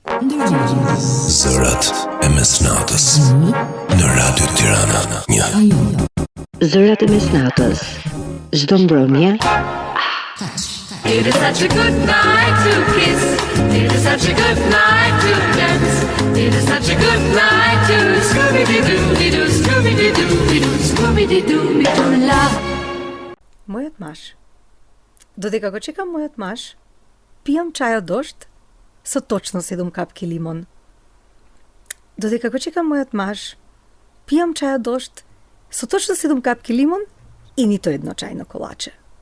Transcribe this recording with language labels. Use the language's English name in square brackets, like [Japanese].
[Albanian] Zërat e Mesnatës në Radio Tirana 1. Zërat e Mesnatës. Çdo mbrëmje. [English] It is such a good night to kiss. It is such a good night to dance. It is such a good night to Scooby-Doo, Scooby-Doo, Scooby-Doo, love. [Macedonian] Моят маш. Додека го чекам мојот маш, пијам чај од дожд со точно 7 капки лимон. Додека го чекам мојот маш, пијам чај од дожд со точно 7 капки лимон и нито едно чајно колаче.